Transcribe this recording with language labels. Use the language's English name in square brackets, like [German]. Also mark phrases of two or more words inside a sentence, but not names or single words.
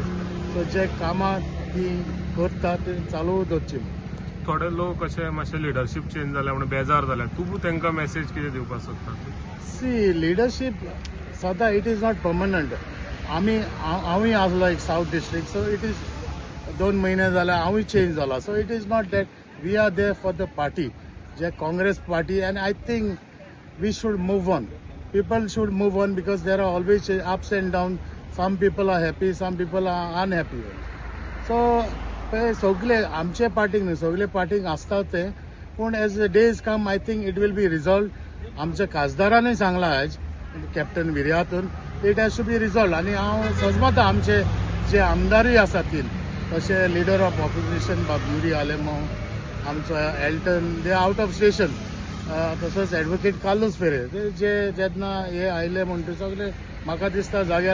[Konkani] सो जे कामां ती करता ते चालू दवरची म्हूण. थोडे लोक अशे मातशे लिडरशीप चेंज जाल्या म्हणून बेजार जाल्या. तूं तांकां मेसेज कितें दिवपाक सोदता? [English] सी लिडरशीप सदां it is not permanent. [Konkani] हांवूय आसलो एक साऊथ डिस्ट्रिक्ट. [English] so it is [Konkani] 2 म्हयने जाले हांवूय चेंज जाला. [English] so it is not that we are there for the party जे काँग्रेस पार्टी and I think we should move on. People should move on because there are always ups and downs. Some people are happy, some people are unhappy. [Konkani] So सगळे आमचे पार्टीक न्ही सगळे पार्टीक आसतात ते. [English] पूण as the days come I think it will be resolved. [Konkani] आमच्या खासदारानूय सांगलां आज कॅप्टन विर्यातून [English] it has to be resolved. [Konkani] आनी हांव सजमता आमचे जे आमदारूय आसात तीन तशे [English] लिडर ऑफ ऑपोजिशन [Konkani] बाब युरी आलेमो, आमचो एल्टन दे [English] आउट ऑफ स्टेशन, [Konkani] तसोच ॲडवोकेट कार्लोस फेरे जे जेन्ना हे आयले म्हणटा सगळे म्हाका दिसता जाग्यार पडटले.